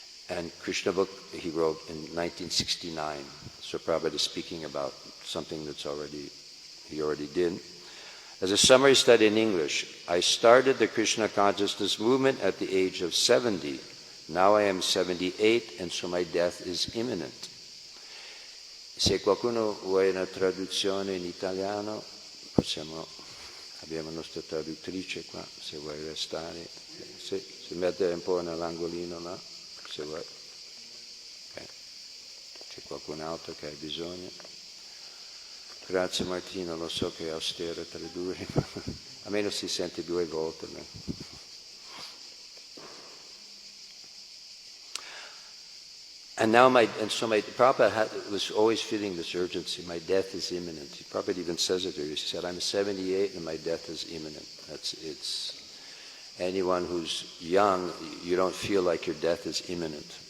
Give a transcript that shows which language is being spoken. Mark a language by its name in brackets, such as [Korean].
[English] And Krishna book he wrote in 1969. So Prabhupada is speaking about something he already did. As a summary study in English, I started the Krishna consciousness movement at the age of 70. Now I am 78, and so my death is imminent. [Italian] Se qualcuno vuole una traduzione in italiano, abbiamo la nostra traduttrice qua, se vuoi restare, si mette un po' nell'angolino là, se vuoi. Okay. C'è qualcun altro che hai bisogno? Grazie Martino, lo so che è austero tradurre, almeno si sente 2 volte. [English] And so my Prabhupada was always feeling this urgency. My death is imminent. Prabhupada even says it here. He said, I'm 78 and my death is imminent. It's anyone who's young, you don't feel like your death is imminent.